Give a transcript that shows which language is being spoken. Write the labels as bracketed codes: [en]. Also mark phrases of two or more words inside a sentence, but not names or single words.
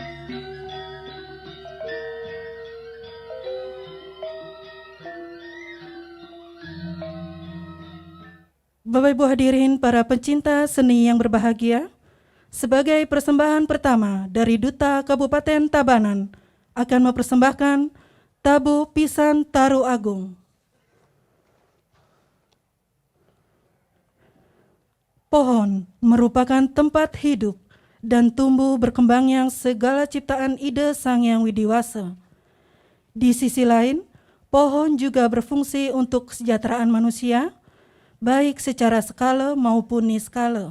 [id] Bapak Ibu hadirin para pencinta seni yang berbahagia, sebagai persembahan pertama dari Duta Kabupaten Tabanan akan mempersembahkan Tabu Pisan Taru Agung. Pohon merupakan tempat hidup dan tumbuh berkembangnya segala ciptaan ide Sang Hyang Widiwasa. Di sisi lain, pohon juga berfungsi untuk kesejahteraan manusia, baik secara skala maupun niskala.